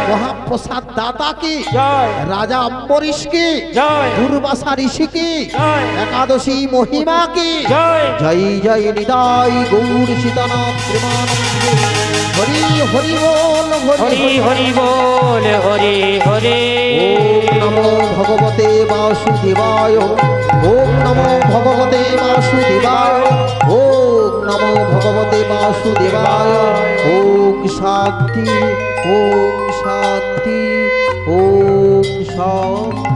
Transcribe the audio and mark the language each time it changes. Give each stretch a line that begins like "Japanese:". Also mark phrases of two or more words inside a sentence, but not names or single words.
Bangla: মহাপ্রসাদ দাতা কি জয় রাজা অম্বরীশ কি জয় দুর্বাসা ঋষি কি জয় একাদশী মহিমা কি জয় জয় জয় নিদাই গৌর সীতানাথ প্রেমানন্দে হরি হরি বল হরি হরি বল হরে হরে
Sanskrit: ওম নমো ভগবতে বাসুদেবায় ওম নমো ভগবতে বাসুদেবায় ওম নমো ভগবতে বাসুদেবায় ওম শান্তি ওম শান্তি ওম শান্তি